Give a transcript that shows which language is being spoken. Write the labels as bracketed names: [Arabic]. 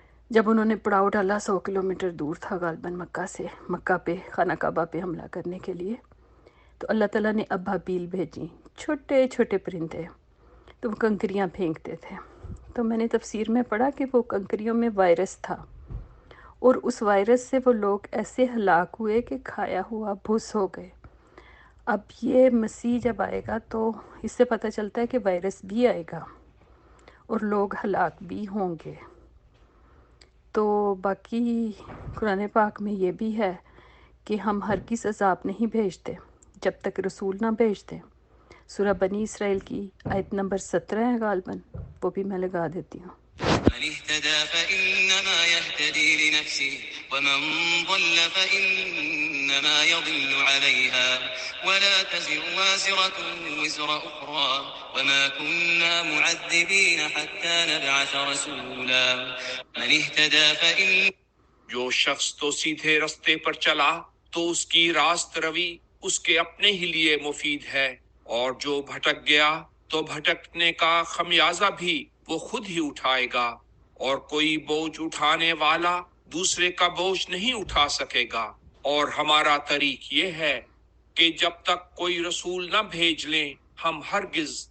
[Urdu] جب انہوں نے پڑاؤ ڈالا 100 کلومیٹر دور تھا غالباً مکہ پہ خانہ کعبہ پہ حملہ کرنے کے لیے، تو اللہ تعالیٰ نے ابابیل بھیجی، چھوٹے چھوٹے پرندے، تو وہ کنکریاں پھینکتے تھے۔ تو میں نے تفسیر میں پڑھا کہ وہ کنکریوں میں وائرس تھا، اور اس وائرس سے وہ لوگ ایسے ہلاک ہوئے کہ کھایا ہوا بھس ہو گئے۔ اب یہ مسیح جب آئے گا تو اس سے پتہ چلتا ہے کہ وائرس بھی آئے گا اور لوگ ہلاک بھی ہوں گے۔ تو باقی قرآن پاک میں یہ بھی ہے کہ ہم ہرگز عذاب نہیں بھیجتے جب تک رسول نہ بھیجتے۔ سورہ بنی اسرائیل کی آیت نمبر 17 ہے غالباً، وہ بھی میں لگا دیتی ہوں۔ [Arabic] من اهتدى فإنما يهتدي لنفسه ومن ضل فإنما يضل عليها ولا تزر وازرة وزر أخرى وما كنا معذبين حتى نبعث رسولا من اهتدى فإن، [Urdu] جو شخص تو سیدھے رستے پر چلا تو اس کی راست روی اس کے اپنے ہی لیے مفید ہے، اور جو بھٹک گیا تو بھٹکنے کا خمیازہ بھی وہ خود ہی اٹھائے گا، اور کوئی بوجھ اٹھانے والا دوسرے کا بوجھ نہیں اٹھا سکے گا۔ اور ہمارا طریق یہ ہے کہ جب تک کوئی رسول نہ بھیج لیں ہم ہرگز